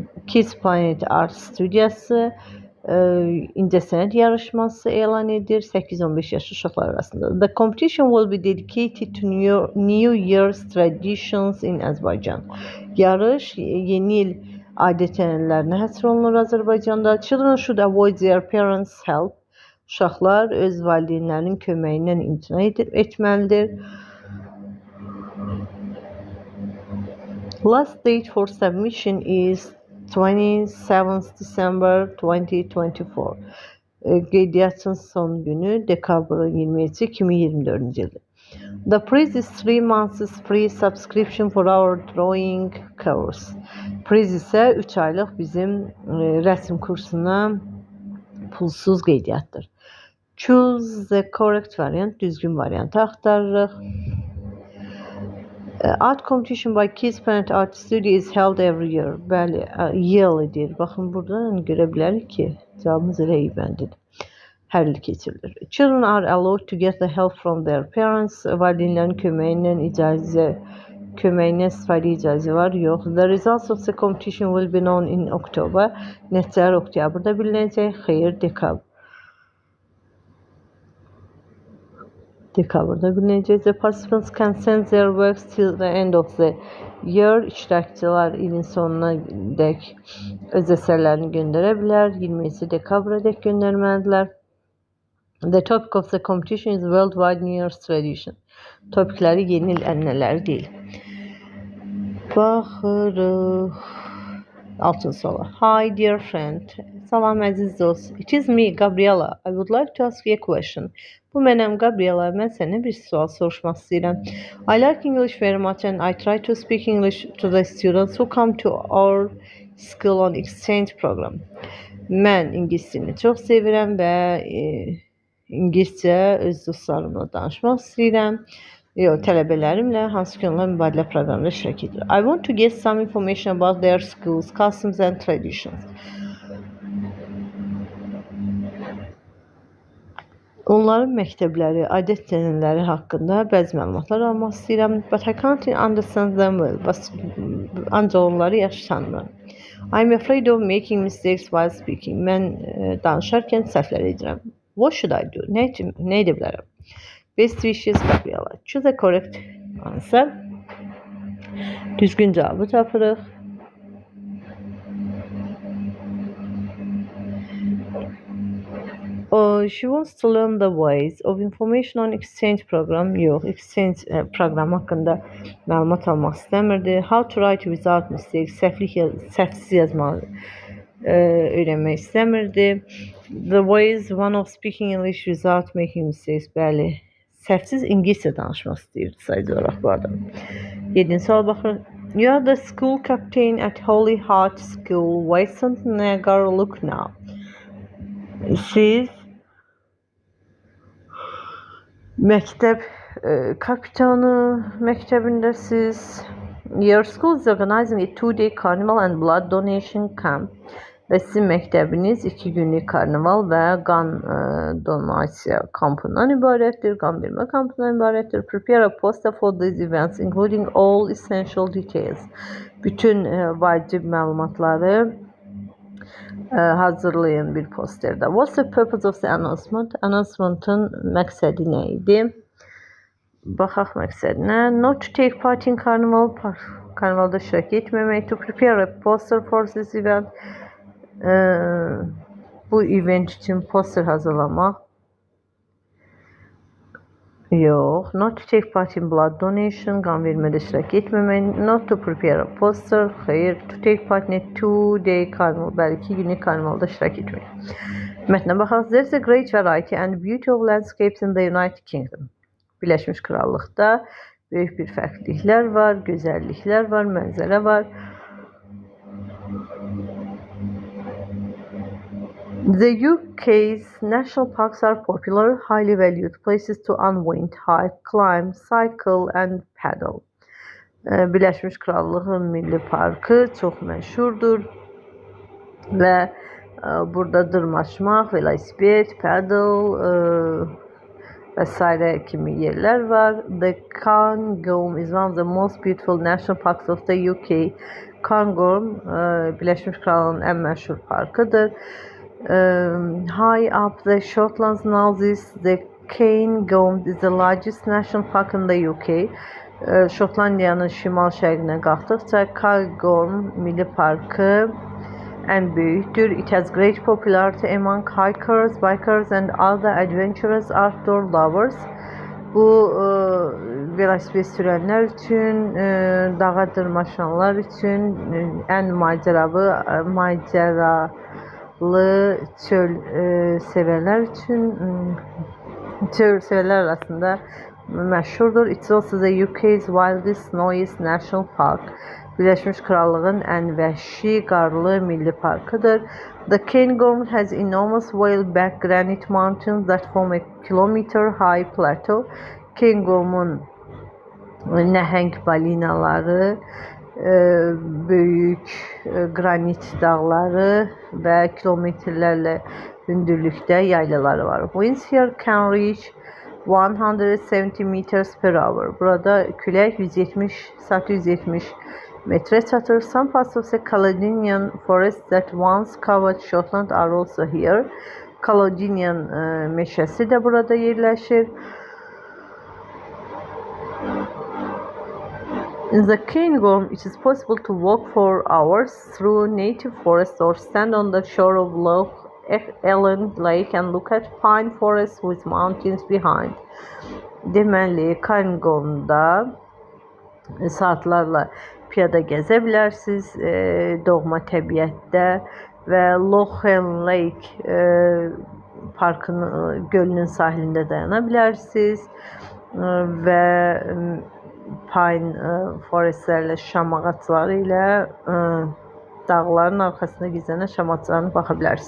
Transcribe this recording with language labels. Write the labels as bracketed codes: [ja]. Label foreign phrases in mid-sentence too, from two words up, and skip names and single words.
[az] Kids Planet Art Studiyası incəsənət yarışması elan edir 8-15 yaş uşaqlar arasında. [en] The competition will be dedicated to New Year's traditions in Azerbaijan. [az] Yarış yeni il adət-ənənələrinə həsr olunur Azərbaycanda. [en] Children should avoid their parents' help. [az] Uşaqlar öz valideynlərinin köməyindən imtina etməlidir. [en] Last date for submission is 27 December 2024. [az] Qeydiyyatın son günü dekabrın 27-ci 2024-cü ildir. [en] The prize is 3 months free subscription for our drawing course. [az] Priz isə 3 aylıq bizim rəsm kursuna pulsuz qeydiyyatdır. [en] Choose the correct variant. [az] Düzgün variantı axtarırıq. [en] Art competition by Kids Planet Art Studio is held every year. [az] Bəli, yıl edir. Baxın buradan görə bilərik ki, cavabımız elə ibəndir. Hər il keçirilir. [en] Children are allowed to get the help from their parents. [az] Valideynlərin köməyindən istifadə icazə var? Yox. [en] The results of the competition will be known in October. [az] Nəticələr oktyabrda bilinəcək. Xeyr, dekabrda bilinəcək. [en] The participants can send their works till the end of the year. [az] İştirakçılar ilin sonuna dək öz əsərlərini göndərə bilər. 20 dekabra dək göndərməlidirlər. [en] The topic of the competition is Worldwide New Year's Tradition. [az] Topikləri yeni il ənənələri deyil. Baxırıq. Altın suala. [en] Hi dear friend. [az] Salam əziz dost. [en] It is me, Gabriela. I would like to ask you a question. [az] Bu mənəm Gabriela. Mən sənə bir sual soruşmaq istəyirəm. [en] I like English very much and I try to speak English to the students who come to our school on exchange program. [az] Mən ingilis dilini çox sevirəm və İngiliscə öz dostlarımla danışmaq istəyirəm. Tələbələrimlə hansı ki onlar mübadilə proqramında iştirak edir. [en] I want to get some information about their schools, customs and traditions. [az] Onların məktəbləri, adət-ənənələri haqqında bəzi məlumatlar almaq istəyirəm. [en] But I can't understand them well. [az] Ancaq onları yaxşı tanımıram. [en] I'm afraid of making mistakes while speaking. [az] Mən danışarkən səhvlər edirəm. [en] What should I do? [az] Nə edə bilərəm? [en] Best wishes, Gabriela. Choose a correct answer. [az] Düzgün cavabı tapırıq. [en] She wants to learn the ways of information on exchange program. [az] Yox, exchange proqramı haqqında məlumat almaq istəmirdi. [en] How to write without mistakes. [az] Səhvsiz yazmağı öyrənmək istəmirdi. [en] The ways one of speaking English without making mistakes. [az] Bəli, səhvsiz ingiliscə danışmaq istəyirdi sayıcı olaraq bu adam. 7-ci suala baxırıq. [en] You are the school captain at Holy Heart School, Western Niagara, Lucknow. [az] Siz məktəb kapitanı məktəbindəsiz. [en] Your school is organizing a 2-day carnival and blood donation camp. [az] Və sizin məktəbiniz 2 günlük karnaval və qan donasiya kampından ibarətdir, qan vermə kampından ibarətdir. [en] Prepare a poster for these events, including all essential details. [az] Bütün vacib məlumatları hazırlayın bir posterdə. [en] What's the purpose of the announcement? [az] Announcement'ın məqsədi nə idi? Baxaq məqsədinə. [en] Not to take part in carnival, [az] karnavalda iştirak etməmək. [en] To prepare a poster for this event. [az] Bu event üçün poster hazırlamaq. Yox. [en] Not to take part in blood donation. [az] Qan vermədə iştirak etməmək. [en] Not to prepare a poster. Xeyr. To take part in a 2-day carnival. [az] Bəli, 2 günlük karnavalda iştirak etmək. Mətnə baxaq. [en] There's a great variety and beauty of landscapes in the United Kingdom. [az] Birləşmiş Krallıqda böyük bir fərqliliklər var, gözəlliklər var, mənzərə var. [en] The UK's national parks are popular, highly valued places to unwind, hike, climb, cycle and paddle. [az] Birləşmiş Krallığın Milli Parkı çox məşhurdur və burada dırmaşmaq, velosiped, paddle və s. kimi yerlər var. [en] The Cairngorm is one of the most beautiful national parks of the UK. [az] Cairngorm Birləşmiş Krallığın ən məşhur parkıdır. [en] High up the Shortlands Northeast, the Cairngorm is the largest national park in the UK. [az] Şotlandiyanın şimal-şərqinə qalxdıqca Cairngorm Milli Parkı ən böyükdür. [en] It has great popularity among hikers, bikers and other adventurous outdoor lovers. [az] Bu velosiped sürənlər üçün, dağa dırmaşanlar üçün ən macəralı çöl sevərlər üçün çöl sevərlər arasında məşhurdur. [en] It's also the UK's wildest, snowiest national park. [az] Birləşmiş Krallığın ən vəhşi, qarlı milli parkıdır. [en] The Cairngorm has enormous whale-back granite mountains that form a kilometer-high plateau. [az] Cairngorm'un nəhəng balinaları, böyük qranit dağları və kilometrlərlə hündürlükdə yaylaları var. [en] Winds here can reach 170 meters per hour. [az] Burada külək 170 metrə çatır. [en] Some parts of the Caledonian forest that once covered Scotland are also here. [az] Caledonian meşəsi də burada yerləşir. [en] In the Cairngorm, it is possible to walk for hours through native forest or stand on the shore of Loch Ellen Lake and look at pine forests with mountains behind. [az] Deməli, Cairngormda saatlarla piyada gəzə bilərsiniz, doğma təbiətdə və Loch Ellen Lake parkının, gölünün sahilində dayana bilərsiniz və [en] pine forestlərlə, [az] şam ağacları ilə dağların arxasında gizlənən şam ağaclarına baxa bilərsiniz.